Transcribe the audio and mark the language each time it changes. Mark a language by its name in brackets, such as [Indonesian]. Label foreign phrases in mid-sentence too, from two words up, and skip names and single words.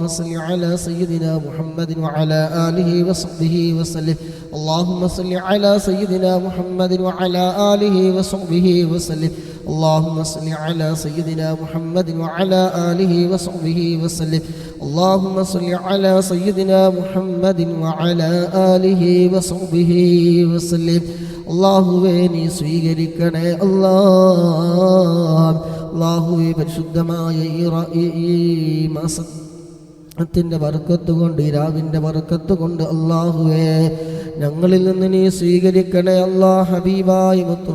[Arabic] صل على سيدنا محمد وعلى آله وصحبه وسلم اللهم صل على سيدنا محمد وعلى آله وصحبه وسلم اللهم صل على سيدنا محمد وعلى آله وصحبه وسلم اللهم صل على سيدنا محمد وعلى آله وصحبه وسلم [Malayalam] അല്ലാഹുവേ നീ സ്വീകരിക്കണേ അല്ലാഹുവേ പരിശുദ്ധമായ ഈ മാസത്തിൻ്റെ ബർക്കത്ത് കൊണ്ട് ഈ രാവിൻ്റെ ബർക്കത്ത് കൊണ്ട് അല്ലാഹുവേ ഞങ്ങളിൽ നിന്ന് നീ സ്വീകരിക്കണേ ഹബീബായ മുത്ത്